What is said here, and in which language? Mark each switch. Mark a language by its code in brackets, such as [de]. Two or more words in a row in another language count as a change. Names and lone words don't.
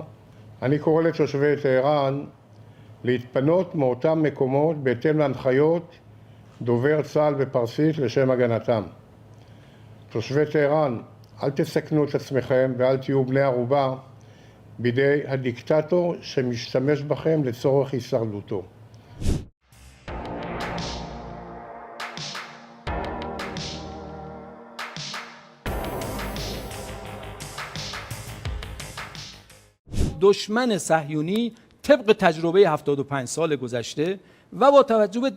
[he] אני קורא לתושבי טהרן להתפנות מאותם מקומות בהתאם להנחיות דובר צה"ל בפרסית לשם הגנתם. תושבי טהרן, אל תסכנו את עצמכם ואל תהיו בני ערובה בידי הדיקטטור שמשתמש בכם לצורך הישרדותו. [fa] دشمن صهیونی طبق تجربه 75 سال گذشته و با توجه به